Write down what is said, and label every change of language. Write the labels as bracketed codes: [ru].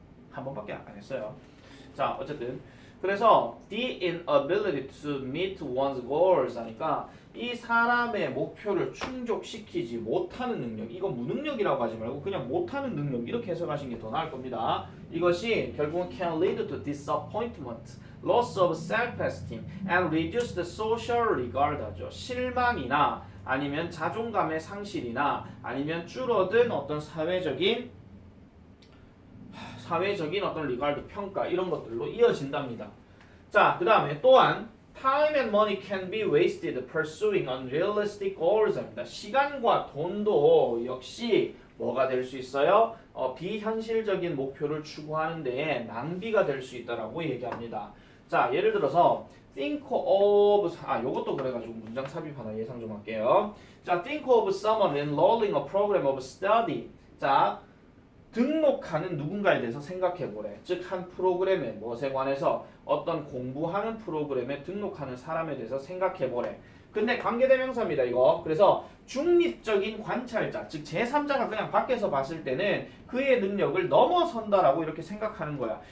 [ko] 한 번밖에 안 했어요. 자, 어쨌든 그래서 [en] the inability to meet one's goals [ko] 하니까 이 사람의 목표를 충족시키지 못하는 능력, 이거 무능력이라고 하지 말고 그냥 못하는 능력 이렇게 해석하시는 게 더 나을 겁니다. 이것이 결국은 [en] can lead to disappointment, loss of self-esteem, and reduced social regard [ko] 하죠. 실망이나 아니면 자존감의 상실이나 아니면 줄어든 어떤 사회적인 어떤 리가드 평가 이런 것들로 이어진답니다. 자, 그 다음에 또한 [en] time and money can be wasted pursuing unrealistic goals [ko] 합니다. 시간과 돈도 역시 뭐가 될 수 있어요? 비현실적인 목표를 추구하는 데에 낭비가 될 수 있다라고 얘기합니다. 자, 예를 들어서 [en] think of [ko] 요것도 그래가지고 문장 삽입 하나 예상 좀 할게요. 자, [en] think of someone enrolling a program of study. [ko] 자, 등록하는 누군가에 대해서 생각해보래. 즉 한 프로그램에 무엇에 관해서 어떤 공부하는 프로그램에 등록하는 사람에 대해서 생각해보래. 근데 관계대명사입니다 이거. 그래서 중립적인 관찰자, 즉 제3자가 그냥 밖에서 봤을 때는 그의 능력을 넘어선다라고 이렇게 생각하는 거야.